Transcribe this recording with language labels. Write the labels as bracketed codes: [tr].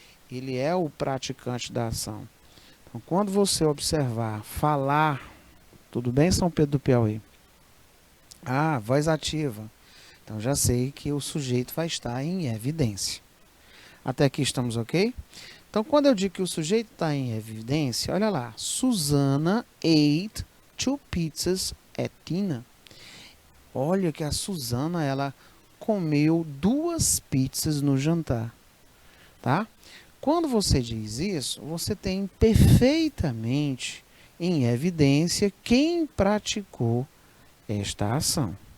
[pt] Ele é o praticante da ação. Então, quando você observar, falar, tudo bem, São Pedro do Piauí? Ah, voz ativa. Então, já sei que o sujeito vai estar em evidência. Até aqui estamos ok? Então, quando eu digo que o sujeito está em evidência, olha lá. [en] Susana ate 2 pizzas at dinner. [pt] Olha que a Susana, ela comeu 2 pizzas no jantar, tá? Quando você diz isso, você tem perfeitamente em evidência quem praticou esta ação.